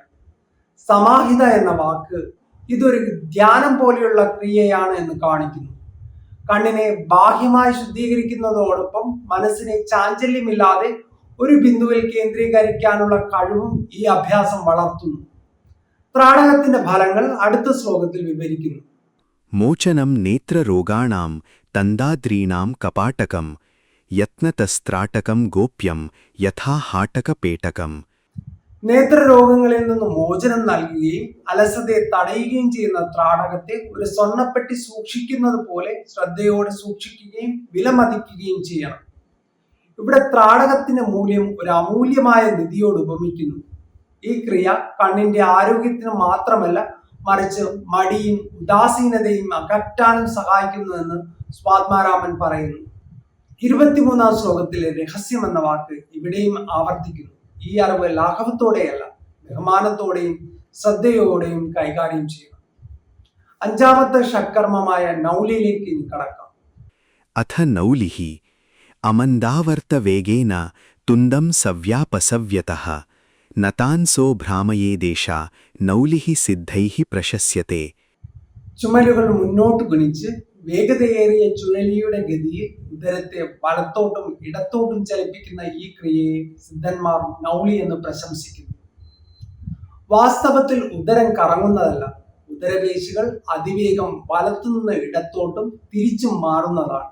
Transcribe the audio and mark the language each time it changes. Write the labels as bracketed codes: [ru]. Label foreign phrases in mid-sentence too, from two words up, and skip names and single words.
[ml] സമാഹിത എന്ന വാക്ക് ഇതൊരു ധ്യാനം പോലെയുള്ള ക്രിയയാണ് എന്ന് കാണിക്കുന്നു. കണ്ണിനെ ബാഹ്യമായി ശുദ്ധീകരിക്കുന്നതോടൊപ്പം മനസ്സിനെ ചാഞ്ചല്യമില്ലാതെ ഒരു ബിന്ദുവിൽ കേന്ദ്രീകരിക്കാനുള്ള കഴിവും ഈ അഭ്യാസം വളർത്തുന്നു. ത്രാടകത്തിന്റെ ഫലങ്ങൾ അടുത്ത ശ്ലോകത്തിൽ വിവരിക്കുന്നു. [sa] मोचनं नेत्ररोगाणां तन्दाद्रीणां कपाटकं यत्नतस्त्राटकं गोप्यं यथा हाटकपेटकम्. [ml] നേത്രരോഗങ്ങളിൽ നിന്ന് മോചനം നൽകുകയും അലസതയെ തടയുകയും ചെയ്യുന്ന ത്രാടകത്തെ ഒരു സ്വർണ്ണപ്പെട്ടി സൂക്ഷിക്കുന്നത് പോലെ ശ്രദ്ധയോടെ സൂക്ഷിക്കുകയും വിലമതിക്കുകയും ചെയ്യണം. ഇവിടെ ത്രാടകത്തിന്റെ മൂല്യം ഒരു അമൂല്യമായ നിധിയോട് ഉപമിക്കുന്നു. ഈ ക്രിയ കണ്ണിന്റെ ആരോഗ്യത്തിന് മാത്രമല്ല, മറിച്ച് മടിയും ഉദാസീനതയും അകറ്റാനും സഹായിക്കുന്നുവെന്ന് സ്വാത്മാരാമൻ പറയുന്നു. 23-ാം ശ്ലോകത്തിലെ രഹസ്യം എന്ന വാക്ക് ഇവിടെയും ആവർത്തിക്കുന്നു. ഈ അറിവ് ലാഘവത്തോടെയല്ല, ബഹുമാനത്തോടെയും ശ്രദ്ധയോടെയും കൈകാര്യം ചെയ്യണം. അഞ്ചാമത്തെ ഷഡ്കർമ്മമായ നൗലിയിലേക്ക് ഇനി കടക്കാം. [sa] अथ नौलिः अमन्दावर्तवेगेन तुन्दं सव्यापसव्यतः नतांसो भ्रामयेदेषा नौलिः सिद्धैः प्रशस्यते. [ml] ചുമലുകൾ മുന്നോട്ട് ഗുണിച്ച് വേഗതയേറിയ ചുഴലിയുടെ ഗതിയിൽ ഉദരത്തെ വലത്തോട്ടും ഇടത്തോട്ടും ചലിപ്പിക്കുന്ന ഈ ക്രിയയെ സിദ്ധന്മാർ നൗലി എന്ന് പ്രശംസിക്കുന്നു. വാസ്തവത്തിൽ ഉദരം കറങ്ങുന്നതല്ല, ഉദരപേശികൾ അതിവേഗം വലത്തുനിന്ന് ഇടത്തോട്ടും തിരിച്ചും മാറുന്നതാണ്.